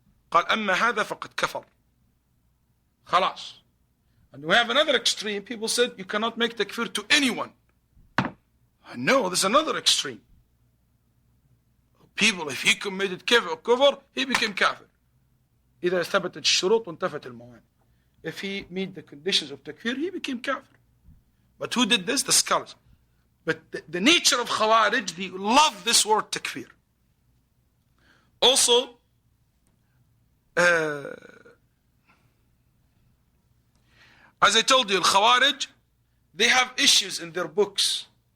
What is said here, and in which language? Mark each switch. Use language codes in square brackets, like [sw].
[ar] قال أما هذا فقد كفر. خلاص. [en] And we have another extreme. People said you cannot make takfir to anyone. No, there's another extreme. People, if he committed kufr, he became kafir. [ar] إذا ثبتت الشروط وانتفت الموانع. [en] If he met the conditions of takfir, he became kafir. But who did this? The scholars. But the nature of Khawarij, they love this word takfir. Also, as I told you, Khawarij, they have issues in their books.